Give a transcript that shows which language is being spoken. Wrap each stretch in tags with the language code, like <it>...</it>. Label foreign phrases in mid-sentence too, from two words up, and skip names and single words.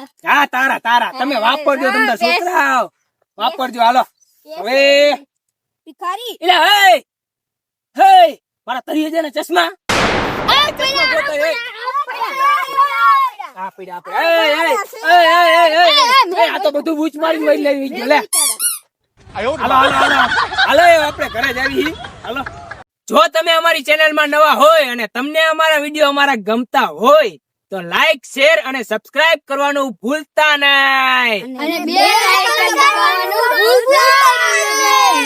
<gu>હા તારા તમે વાપરજો તમને છોકરાઓ વાપરજો હાલો હવે ભિખારી એટલે હે મારા તરીએ છે ને ચશ્મા આ તો બધું બૂચ મારી લઈ લેવી ગયો લે</gu> <zh>哎呦我的</zh> <gu>હાલો</gu> <zh>妈！</zh> <gu>હાલો આપણે ઘરે જ આવી હાલો જો તમે અમારી ચેનલ માં નવા હોય અને તમને અમારા વિડીયો અમારા ગમતા હોય તો લાઈક શેર અને સબસ્ક્રાઇબ કરવાનું ભૂલતા નહીં અને</gu> <en>bell icon</en> <gu>દબાવવાનું ભૂલતા નહીં.</gu>